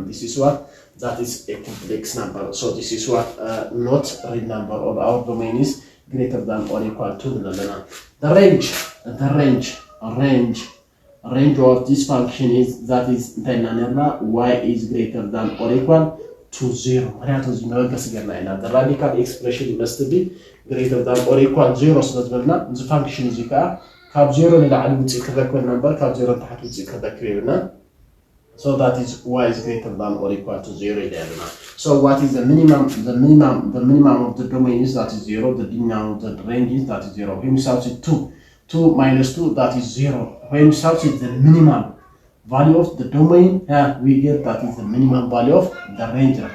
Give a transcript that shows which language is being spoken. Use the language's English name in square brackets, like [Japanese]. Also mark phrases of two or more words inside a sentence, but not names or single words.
[English] This is what that is a complex number. So this is what not real number, or our domain is greater than or equal to the range of this function is that is y is greater than or equal to 0. The radical expression must be greater than or equal to 0. So the function is [Tigrinya] ካብ 0 ንላዕሊ ውፅእ ክረክብ ነበር ካብ 0 ታሕቲ ውፅእ ክረክብ ይብልና. [English] So that is y is greater than or equal to 0 ይላልና. So what is the minimum of the domain is that is 0, the minimum of the range is that is 0. When we substitute 2 minus 2 that is 0. When we substitute the minimum value of the domain, we get that is the minimum value of the range.